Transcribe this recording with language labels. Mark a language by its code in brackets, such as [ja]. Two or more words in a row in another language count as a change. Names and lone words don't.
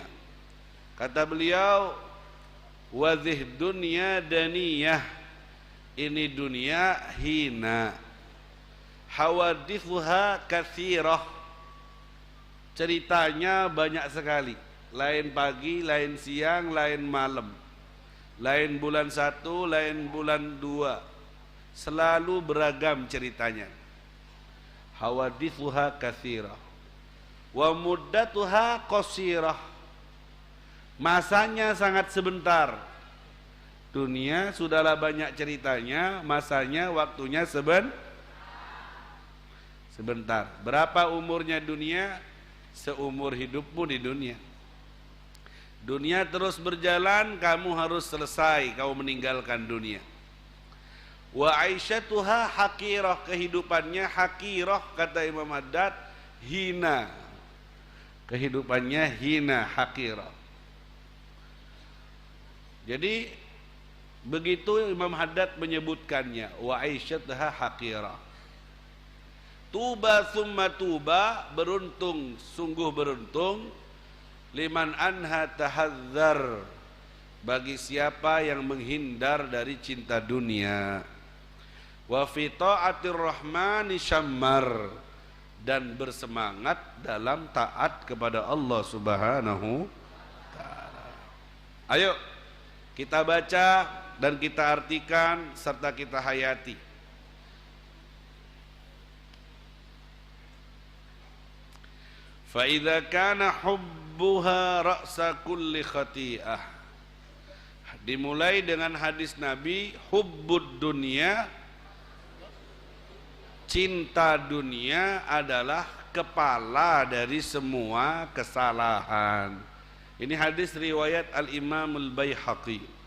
[id] Kata beliau, [ar] وهذه الدنيا دنية, [id] ini dunia hina, [ar] حوادثها كثيرة, [id] ceritanya banyak sekali, lain pagi, lain siang, lain malam, lain bulan 1, lain bulan 2, selalu beragam ceritanya. [ar] حوادثها كثيرة ومدتها قصيرة, [id] masanya sangat sebentar. Dunia sudahlah banyak ceritanya, masanya, waktunya sebentar. Berapa umurnya dunia? Seumur hidupmu di dunia. Dunia terus berjalan, kamu harus selesai, kamu meninggalkan dunia. [ar] وعيشتها حقيرة, [id] kehidupannya hakirah, kata Imam Haddad, hina. Kehidupannya hina, hakirah. Jadi begitu Imam Haddad menyebutkannya, [ar] وعيشتها حقيرة. طوبى ثم طوبى, [id] beruntung, sungguh beruntung, [ar] لمن عنها تحذر, [id] bagi siapa yang menghindar dari cinta dunia. [ar] وفي طاعة الرحمن شمر, [id] dan bersemangat dalam taat kepada Allah [ar] سبحانه تعالى. [id] Ayo kita baca dan kita artikan serta kita hayati. [ar] فإذا كان حبها رأس كل خطيئة. [id] Dimulai dengan hadis Nabi, [ar] حب الدنيا, [id] cinta dunia adalah kepala dari semua kesalahan. Ini hadis riwayat Al-Imam Al-Baihaqi.